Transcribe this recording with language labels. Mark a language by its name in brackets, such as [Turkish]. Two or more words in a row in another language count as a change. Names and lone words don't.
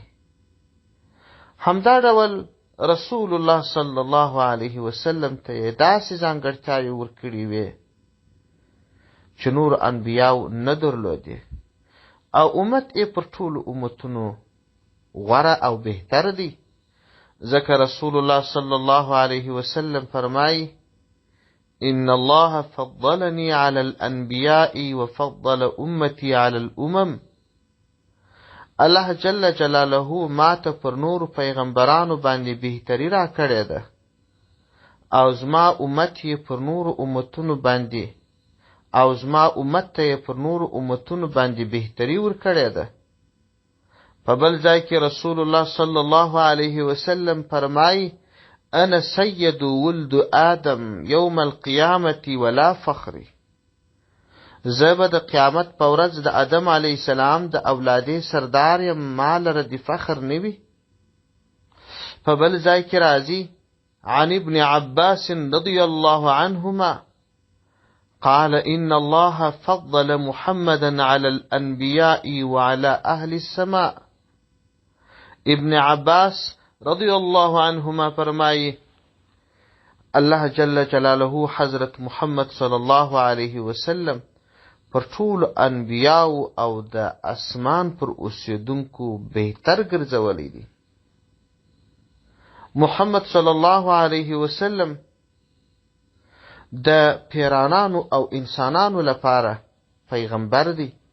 [Pashto] همدا ډول رسول الله صلی الله علیه وسلم ته یې داسې ځانګړتیاوې ورکړې وې چې نور انبیاو نه درلودې، او امت یې پر ټولو امتونو غوره او بهتر دی، ځکه رسول الله صلی الله علیه وسلم فرمایي: [Arabic] إن الله فضلني على الأنبياء وفضل أمتي على الأمم. [Pashto] الله جل جلاله ما ته پر نور پیغمبرانو باندې بهتري را کړې ده، او زما امت یې پر نور امتونو باندې او زما امت ته یې پر نور امتونو باندې بهتري ور کړې ده. په بل ځای کې رسول الله صلی الله علیه وسلم فرمایي: [Arabic] انا سید ولد آدم یوم القیامة ولا فخر. [Pashto] زه به د قیامت په ورځ د آدم علیه السلام د اولادې سردار یم، ما لره د فخر نه وي. په بل ځای کې راځي [Arabic] عن ابن عباس رضی الله عنهما قال إن الله فضل محمدا على الأنبياء وعلى أهل السماء. [Pashto] ابن عباس رضی الله عنهما فرمایي الله جل جلاله حضرت محمد صلی الله علیه وسلم پر ټولو انبیاو او د اسمان پر اوسیدونکو بهتر ګرځولی دی. محمد صلی الله علیه وسلم د پیرانانو او انسانانو لپاره پیغمبر دی.